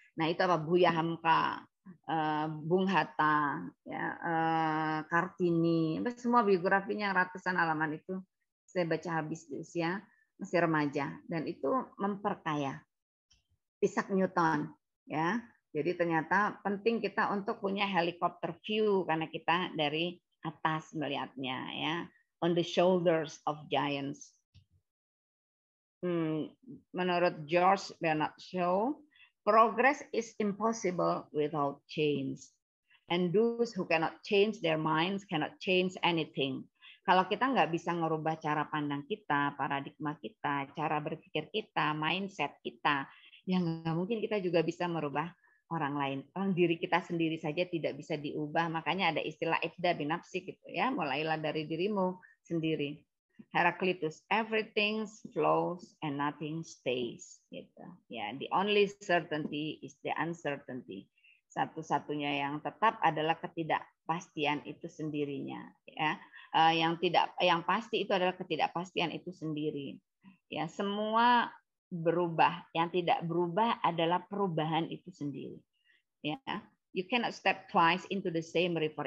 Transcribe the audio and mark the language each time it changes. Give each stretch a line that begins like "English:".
Indonesian: Nah itu apa? Buya Hamka, Bung Hatta, ya, Kartini, semua biografinya ratusan halaman itu saya baca habis di usia masih remaja dan itu memperkaya. Isaac Newton, ya. Jadi ternyata penting kita untuk punya helikopter view karena kita dari atas melihatnya, ya.
English: On the shoulders of giants.
Indonesian: Menurut
English: George Bernard Shaw, progress is impossible without change. And those who cannot change their minds cannot change anything.
Indonesian: Kalau kita nggak bisa ngerubah cara pandang kita, paradigma kita, cara berpikir kita, mindset kita, ya nggak mungkin kita juga bisa merubah orang lain. Orang diri kita sendiri saja tidak bisa diubah. Makanya ada istilah
Arabic: ibda binafsi
Indonesian: gitu ya. Mulailah dari dirimu sendiri.
English: Heraclitus, everything flows and nothing stays. Gitu. Ya, the only certainty is the uncertainty.
Indonesian: Satu-satunya yang tetap adalah ketidakpastian itu sendirinya. Ya, yang pasti itu adalah ketidakpastian itu sendiri. Ya, semua berubah. Yang tidak berubah adalah perubahan itu sendiri.
English: Ya, you cannot step twice into the same river.